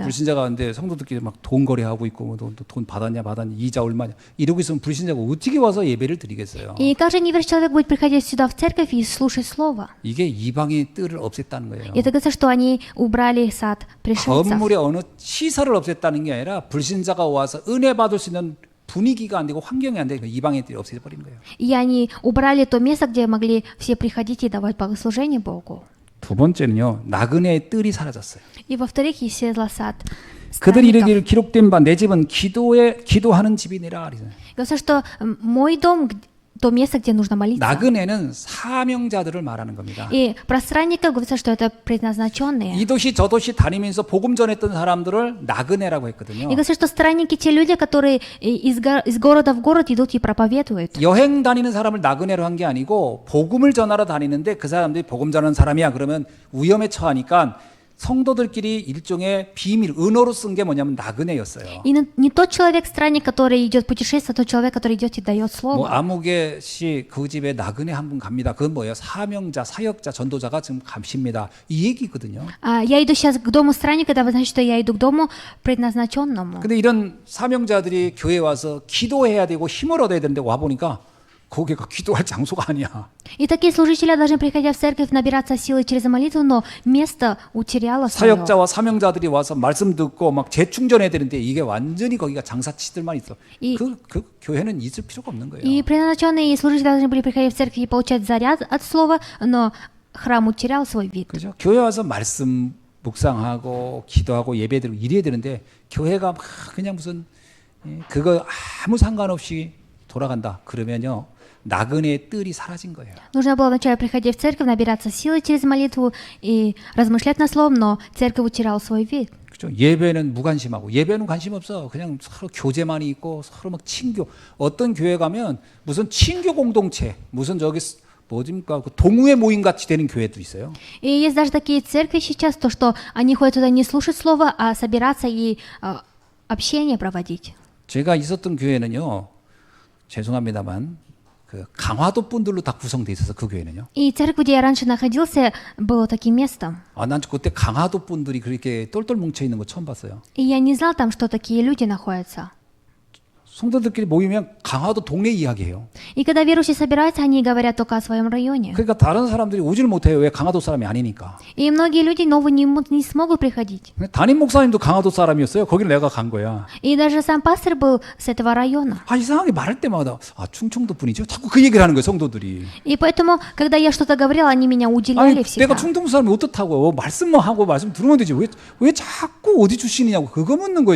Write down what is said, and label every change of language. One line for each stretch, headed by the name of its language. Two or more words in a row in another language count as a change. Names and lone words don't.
Korean: 불신자가 근데 성도들끼리 막 돈 거래하고 있고 뭐 돈 받았냐 이자 얼마냐 이러고 있으면 불신자가 어떻게 와서 예배를 드리겠어요?
Russian: И как же неверующий человек будет приходить сюда в церковь и слушать слово?
Korean: 이게 이방의 뜰을 없앴다는 거예요.
Russian: И это говорится, что они убрали сад пришельцев.
Korean: 건물의 어느 시설을 없앴다는 게 아니라 불신자가 와서 은혜 받을 수 있는 분위기가 안 되고 환경이 안 되니까 이방의 뜰이 없애버린 거예요.
Russian: И они убрали то место, где могли все приходить и давать богослужение Богу.
Korean: 두 번째는요, 나그네의 뜰이 사라졌어요.
Russian: И во-вторых, исчезла сад
Korean: 그들이
Russian: странников.
Korean: 이르기를 기록된 바 내 집은 기도하는 집이니라.
Russian: Говорится, что мой дом то место, где нужно молиться.
Korean: 나그네는 사명자들을 말하는 겁니다.
Russian: И про странников говорится, что это предназначенные.
Korean: 이 도시 저 도시 다니면서 복음 전했던 사람들을 나그네라고 했거든요.
Russian: И говорится, что странники те люди, которые из города в город идут и проповедуют.
Korean: 여행 다니는 사람을 나그네로 한 게 아니고 복음을 전하러 다니는데 그 사람들이 복음 전하는 사람이야 그러면 위험에 처하니까 성도들끼리 일종의 비밀 은어로 쓴 게 뭐냐면 나그네였어요.
Russian: И не тот человек странник, который идет путешествовать, а тот человек, который идет и дает
Korean: 뭐
Russian: слово.
Korean: 아무개 씨 그 집에 나그네 한 분 갑니다. 그건 뭐예요? 사명자, 사역자, 전도자가 지금 가십니다. 이 얘기거든요.
Russian: Я иду сейчас к дому странника, это значит, что я иду к дому предназначенному.
Korean: 근데 이런 사명자들이 교회 와서 기도해야 되고 힘을 얻어야 되는데 와 보니까 거기가 기도할 장소가 아니야.
Russian: И такие служители должны, приходя в церковь, набираться силы через молитву, но место утеряло свое.
Korean: 사역자와 사명자들이 와서 말씀 듣고 막 재충전해야 되는데 이게 완전히 거기가 장사치들만 있어. 그 교회는 있을 필요가 없는 거예요.
Russian: И предназначенные служители должны были приходить в церковь и получать заряд от слова, но храм утерял свой вид.
Korean: 그죠? 교회 와서 말씀 묵상하고 기도하고 예배드리고 이래야 되는데 교회가 막 그냥 무슨 그거 아무 상관없이 돌아간다. 그러면요. 나그네의 뜰이 사라진 거예요.
Russian: Нужно было вначале приходить в церковь, набираться силы через молитву и размышлять над словом, но церковь утеряла свой вид.
Korean: 그렇죠? 예배는 무관심하고 예배는 관심 없어. 그냥 서로 교제만 있고 서로 막 친교. 어떤 교회 가면 무슨 친교 공동체, 무슨 저기 뭐집니까? 그 동호회 모임 같이 되는 교회도 있어요.
Russian: И есть даже такие церкви сейчас, то что они ходят туда не слушать слово, а собираться и общение проводить.
Korean: 제가 있었던 교회는요. 죄송합니다만 그 강화도 분들로 다 구성돼 있어서 그 교회는요.
Russian: И церковь, где я раньше находился, было таким местом.
Korean: 난 그때 강화도 분들이 그렇게 똘똘 뭉쳐 있는 거 처음 봤어요.
Russian: И я не знал там, что такие люди находятся.
Korean: 성도들끼리 모이면 강화도 동네 이야기해요.
Russian: И когда верующие собираются, они говорят только о своем районе.
Korean: 그러니까 다른 사람들이 오질 못해요. 왜 강화도 사람이 아니니까.
Russian: И многие люди новые не смогут приходить.
Korean: 담임 목사님도 강화도 사람이었어요. 거기를 내가 간 거야.
Russian: И даже сам пастор был с этого района.
Korean: 이상하게 말할 때마다 충청도 분이죠. 자꾸 그 얘기를 하는 거예요. 성도들이.
Russian: И поэтому, когда я что-то говорила, они меня 우деляли всегда.
Korean: 내가 충청도 사람이 어떻다고 말씀만 하고 말씀 들으면 되지. 왜 자꾸 어디 출신이냐고 그거 묻는 거예요.